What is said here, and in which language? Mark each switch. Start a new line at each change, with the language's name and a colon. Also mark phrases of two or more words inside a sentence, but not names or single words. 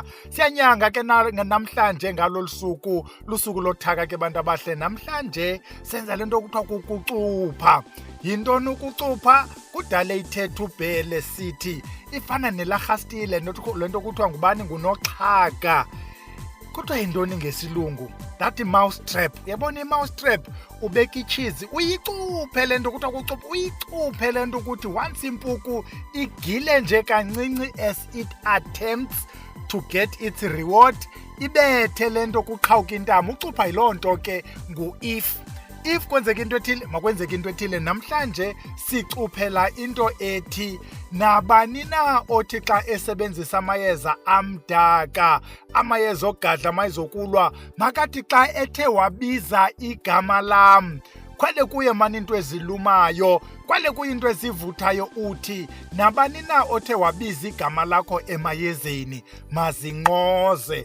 Xhosa: Siyanyanga ke namhlanje ngalo lusuku lothaka ke bantu abahle. Namhlanje senza lento okuthiwa kukucupha. Yintoni ukucupha? Kudala ithetha ubhele sithi ifana nelarhastile, lento kuthiwa ngubani ngunoxhaga. Kuthiwa yintoni ngesilungu?
English: That mouse trap.
Xhosa: Uyabona i-mouse trap? Ubeka ichizi uyicuphe lento kuthiwa kucupha, uyicuphe lento ukuthi once impuku igile nje kancinci
English: as it attempts to get its reward,
Xhosa: ibethe lento kuqhawuka intama. Ucupha yiloo nto ke ngu-if. If kwenzeka into ethile, makwenzeka into ethile. Namhlanje sicuphela into ethi nabani na othi xa esebenzisa amayeza amdaka, amayeza ogadla, amayeza okulwa, makathi xa ethe wabiza igama lam, kwale kuye mani into ezilumayo, kwale kuye into ezivuthayo, uthi nabani na othe wabiza igama lakho emayezeni mazinqoze.